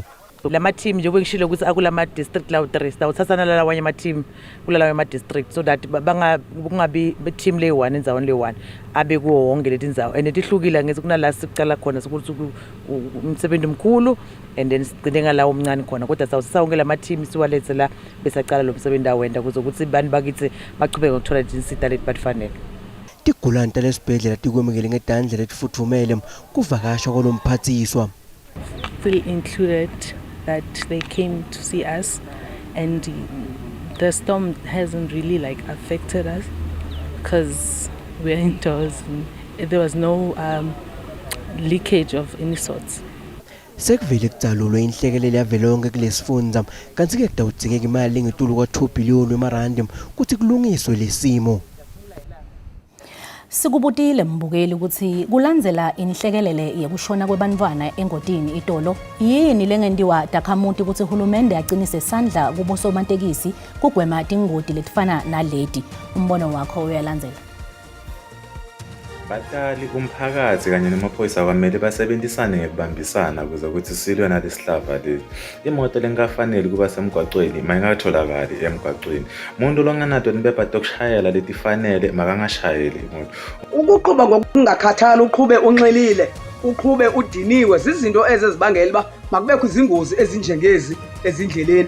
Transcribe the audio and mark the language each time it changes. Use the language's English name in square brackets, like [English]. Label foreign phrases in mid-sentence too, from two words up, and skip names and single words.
[Swati] Lama team nje bekishilo ukuthi akulama district lawo 3 sitawuthathana lawanye ama team kulalawo ama district [English] so that [Swati] kungabi team le 1 endzawoni le 1 abe kuwo wonke letindzawo and tihlukile ngeze kunala sicala khona sokuthi umsebenzi mkhulu [English] and then [Swati] sigcine ngalawo omncane khona kodwa sawonke lama team siwalethe la besacala lo msebenzi awenda kuzokuthi bani bakithi bachubeke ukuthola insita leti batifanele. Tigulane talesibhedlela tikwemekele ngedandla letifuthumele kuvakasha kolomphathiswa. [English] Feel included that they came to see us and the storm hasn't really like affected us because we're indoors and there was no leakage of any sorts. [Swati] Sekuvele kucalulwe inhlekelele yavelonke kulesifundza kanti ke kudawudzingeka imali ngetulu kwa2 billion emarandi kuthi kulungiswe lesimo. Sikubutile mbukeli ukuthi kulandzela inhlekelele yekushona kwebantwana engodini itolo yini lengendiwa Takhamuti ukuthi uhulumende acinise sandla kubosomatekisi kugwema tingoti letifana naleti. Umbono wakho uyalandzela. Batali umphakathi kanye nemaphoyisa kwamele basebenzisane ngekubambisana ukuze ukuthi silwe nalesihlava lesi. Imoto lengafanele kuba semgwaqweni mayingatholakali emgwaqweni. Umuntu longanato nibebhade okushayela letifanele makangashayeli imoto. [Xhosa] Ukuqhuba ngokungakhathali uqhube unxelile uqhube udiniwe zizinto ezibangela ba makubekho izingozi ezinjengezi ezindleleni.